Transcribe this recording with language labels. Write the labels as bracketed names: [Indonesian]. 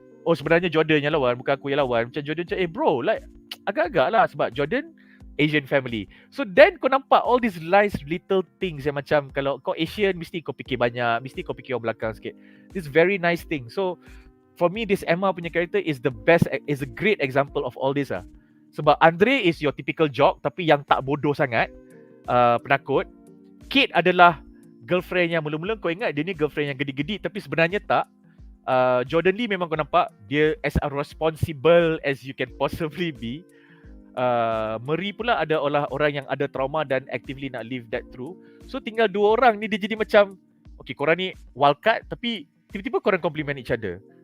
[Malay] Oh sebenarnya Jordan yang lawan, bukan aku yang lawan. Macam Jordan macam bro, like agak-agak lah sebab Jordan Asian family. [English] So then [Malay] kau nampak [English] all these nice little things [Malay] yang macam kalau kau Asian mesti kau fikir banyak, mesti kau fikir orang belakang sikit. [English] This very nice thing. So for me this Emma punya character is a great example of all this lah. [Malay] Sebab Andre [English] is your typical jock [Malay] tapi yang tak bodoh sangat, penakut. Kate adalah girlfriend yang mula-mula kau ingat dia ni girlfriend yang gedi-gedi tapi sebenarnya tak. [English] Jordan Lee [Malay] memang kau nampak dia [English] as responsible as you can possibly be. [Malay] Marie pula ada orang yang ada trauma dan actively nak [English] live that through. [Malay] So tinggal dua orang ni dia jadi macam okay korang ni wildcard tapi tiba-tiba korang [English] compliment each other.